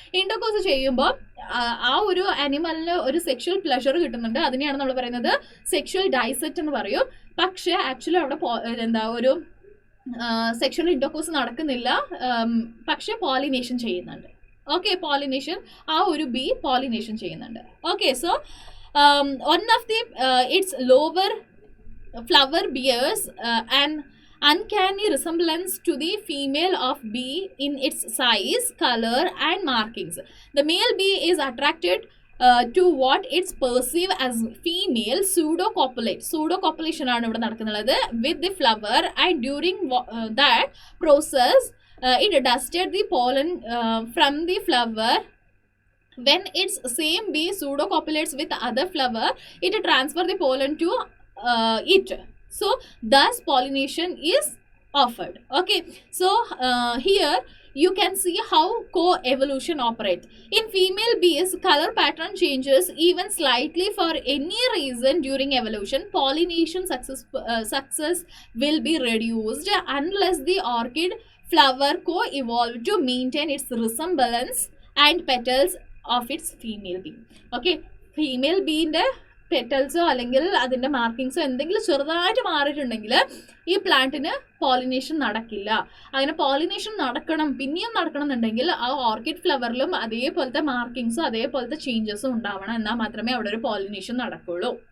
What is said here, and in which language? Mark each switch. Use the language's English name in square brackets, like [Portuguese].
[Malayalam] Intercourse ചെയ്യുമ്പോൾ ആ ഒരു അനിമലിന് ഒരു സെക്ഷൽ പ്ലഷർ കിട്ടുന്നുണ്ട്. അതിനെയാണ് നമ്മൾ പറയുന്നത് സെക്ഷൽ ഡൈസെറ്റ് എന്ന് പറയും. പക്ഷെ ആക്ച്വലി അവിടെ ഒരു സെക്ഷൽ ഇന്റർകോഴ്സ് നടക്കുന്നില്ല, പക്ഷെ പോളിനേഷൻ ചെയ്യുന്നുണ്ട്. ഓക്കെ, പോളിനേഷൻ, ആ ഒരു ബി പോളിനേഷൻ ചെയ്യുന്നുണ്ട്. [English] Okay, so one of the its lower flower bears an uncanny resemblance to the female of bee in its size, color and markings. The male bee is attracted to what it's perceived as female pseudocopulation [Malayalam] ആണ് ഇവിടെ നടക്കുന്നത് [English] with the flower, and during that process it dusted the pollen from the flower. When its same bee pseudocopulates with other flower, it transfers the pollen to it. So thus pollination is offered. Okay, so here you can see how co-evolution operates. In female bees, color pattern changes even slightly for any reason during evolution. Pollination success will be reduced unless the orchid flower co-evolve to maintain its resemblance and petals of its female bee. [Malayalam] Okay, female ബീൻ്റെ പെറ്റൽസോ അല്ലെങ്കിൽ അതിൻ്റെ മാർക്കിങ്സോ എന്തെങ്കിലും ചെറുതായിട്ട് മാറിയിട്ടുണ്ടെങ്കിൽ ഈ പ്ലാന്റിന് pollination നടക്കില്ല. അങ്ങനെ pollination പിന്നെയും നടക്കണം എന്നുണ്ടെങ്കിൽ ആ ഓർക്കിഡ് ഫ്ലവറിലും അതേപോലത്തെ മാർക്കിങ്സും അതേപോലത്തെ ചേഞ്ചസും ഉണ്ടാവണം, എന്നാൽ മാത്രമേ അവിടെ ഒരു പോളിനേഷൻ നടക്കുള്ളൂ.